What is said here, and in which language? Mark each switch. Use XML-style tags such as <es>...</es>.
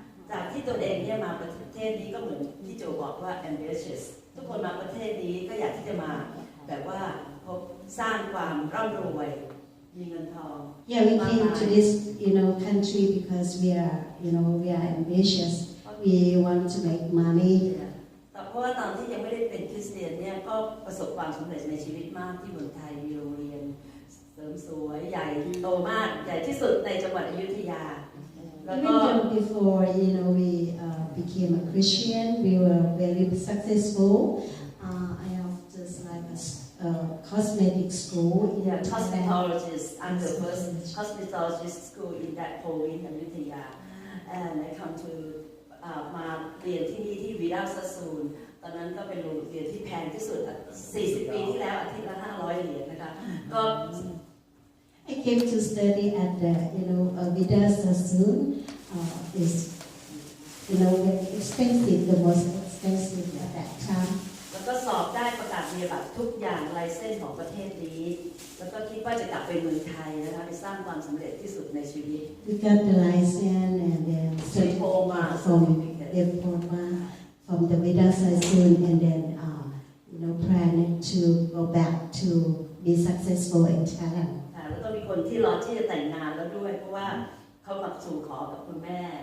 <th>จากที่ตัวเองเนี่ยมาประเทศนี้ก็เหมือนที่โจบอกว่า ambitious ทุกคนมาประเทศนี้ก็อยากที่จะมาแบบว่าพบสร้างความร่ำรวยมีเงินทอง</th> <en>Yeah, we came to this, country because we are ambitious. We want to make money.</en> <th>แต่เพราะว่าตอนที่ยังไม่ได้เป็นคริสเตียนเนี่ยก็ประสบความสำเร็จในชีวิตมากที่เมืองไทยมีโรงเรียนเสริมสวยใหญ่โตมากใหญ่ที่สุดในจังหวัดอยุธยาแล้วก็</th> <en>Even before we became a Christian, we were very successful. I have just like a cosmetic school. Cosmetologist. I'm the first cosmetologist school in that province in Ayutthaya, and I come to</en> <th>มาเรียนที่นี่ที่วีราซาซูนตอนนั้นก็เป็นโรงเรียนที่แพงที่สุด40 ปีที่แล้วอาทิตย์ละ500 เหรียญนะคะก็</th> <en>I came to study at the Vida Sassoon is very expensive, the most expensive at that time.</en> <th>แล้วก็สอบได้ประกาศนียบัตรทุกอย่างไลเซนส์ของประเทศนี้แล้วก็คิดว่าจะกลับไปเมืองไทยนะคะไปสร้างความสำเร็จที่สุดในชีวิต</th> <en>We got the license and then diploma from the Vida Sassoon and then planning to go back to be successful in Thailand.</en> <th>แล้วก็มีคนที่รอที่จะแต่งงานแล้วด้วยเพราะว่าเขามาสู่ขอกับคุณแม่</th>